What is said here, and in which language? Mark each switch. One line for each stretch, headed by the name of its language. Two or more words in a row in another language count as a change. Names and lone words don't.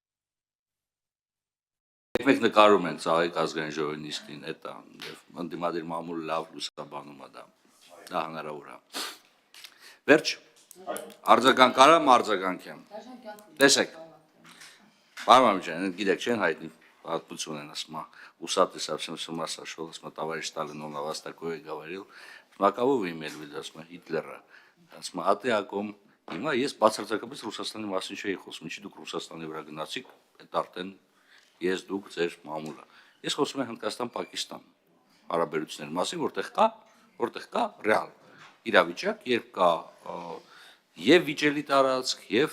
Armenian: Մեկ նկարում են ծաղիկ ազգային ժողովի նիստին, էտա, եւ ընդդիմադիր մամուլը լավ լուսաբանում է դա։ Դա հնարավոր է։ Վերջ, արձագանք արամ, արձագանքեմ։ Տեսեք։ Պարոն Մամիկյան, գիտեք, չեն հայտնի պատմություն են ասում,
Russian: усатый совсем с ума сошел, ասում товарищ Сталин, он о вас такое говорил։ Ասում կого вы имели в виду,
Armenian: ասում Հիտլերը։ Ասում
Russian: а ты о ком։
Armenian: Հիմա ես բացարձակապես Ռուսաստանի մասին չէի խոսում, ինչի դուք Ռուսաստանի վրա գնացիք, այդ արդեն ես դուք ձեր մամուլը։ Ես խոսում եմ Հնդկաստան-Պակիստան հարաբերությունների մասին, որտեղ կա ռեալ իրավիճակ, երբ կա եւ վիճելի տարածք, եւ